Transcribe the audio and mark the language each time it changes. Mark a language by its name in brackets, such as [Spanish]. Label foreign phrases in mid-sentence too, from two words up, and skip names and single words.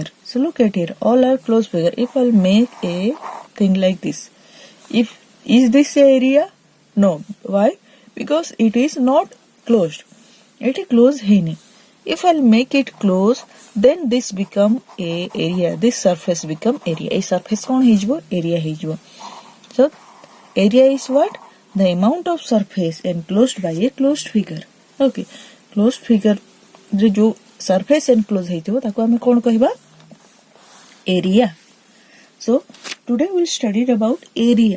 [English] So look at here, all are closed figure. If I'll make a thing like this, is this area? No. Why? Because it is not closed. It is closed here. If I'll make it close, then this become a area. This surface become area. A surface [Odia] କଣ ହେବ? Area हिजबो. [English] So area is what? The amount of surface enclosed by a closed figure. [Odia] Okay. [English] Closed figure [Odia] जो [English] surface enclosed [Odia] ହେଇଥିବ ତାକୁ ଆମେ କଣ କହିବା? [English] Area. So today we'll study about area.